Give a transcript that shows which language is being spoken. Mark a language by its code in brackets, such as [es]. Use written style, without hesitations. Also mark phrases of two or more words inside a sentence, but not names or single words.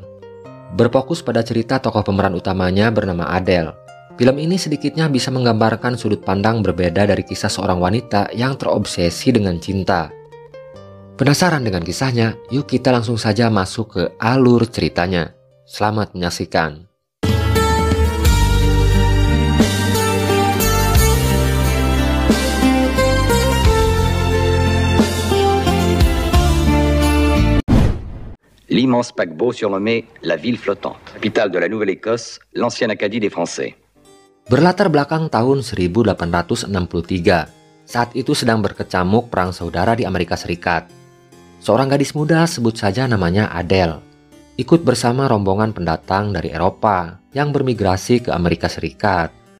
[id] Berfokus pada cerita tokoh pemeran utamanya bernama Adele. Film ini sedikitnya bisa menggambarkan sudut pandang berbeda dari kisah seorang wanita yang terobsesi dengan cinta. Penasaran dengan kisahnya? Yuk kita langsung saja masuk ke alur ceritanya. Selamat menyaksikan. [fr] L'immense paquebot surnommé la Ville Flottante, capitale de la Nouvelle-Écosse, l'ancienne Acadie des Français. [id] Berlatar belakang tahun 1863, saat itu sedang berkecamuk perang saudara di Amerika Serikat. Seorang gadis muda, sebut saja namanya Adele, ikut bersama rombongan pendatang dari Eropa yang bermigrasi ke Amerika Serikat.